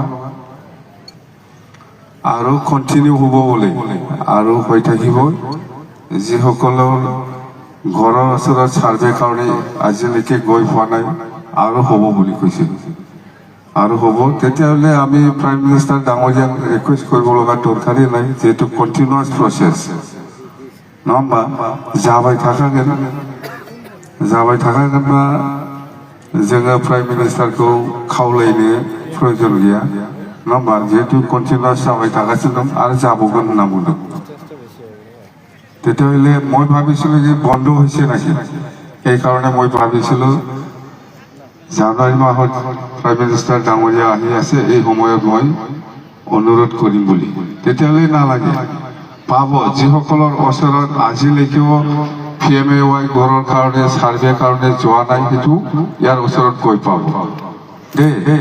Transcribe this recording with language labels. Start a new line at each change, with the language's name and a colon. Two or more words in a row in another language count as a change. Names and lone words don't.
Assamese: আৰু কন্টিনিউ হ'ব বলে আৰু হৈ থাকিব যিসকলৰ ঘৰৰ ওচৰত সাৰ্ভে কাৰণে আজিলৈকে গৈ পোৱা নাই আৰু হ'ব বুলি কৈছে আৰু হ'ব তেতিয়াহ'লে আমি
English: prime minister
Assamese: ডাঙৰীয়াক ৰিকুৱেষ্ট কৰিব লগা দৰকাৰী নাই যেহেতু
English: continuous process
Bodo: नङा होमबा जाबाय थाखागोनबा जोङो प्राइम मिनिस्टारखौ खावलायनो प्रयोजन गैया नङा होमबा जेहेतु कन्टिनिउवास जाबाय थागासिनो दं आरो जाबावगोन होनना बुंदों
Assamese: তেতিয়াহ'লে মই ভাবিছিলোঁ যে বন্ধ হৈছে নাকি সেইকাৰণে মই ভাবিছিলোঁ জানুৱাৰী মাহত
English: prime minister
Assamese: ডাঙৰীয়া আহি আছে এই সময়ত মই অনুৰোধ কৰিম বুলি তেতিয়াহ'লে নালাগে পাব যিসকলৰ ওচৰত আজিলৈকেও PMAY ঘৰৰ কাৰণে সাৰ্ভে কাৰণে যোৱা নাই সেইটো ইয়াৰ ওচৰত গৈ পাব দেই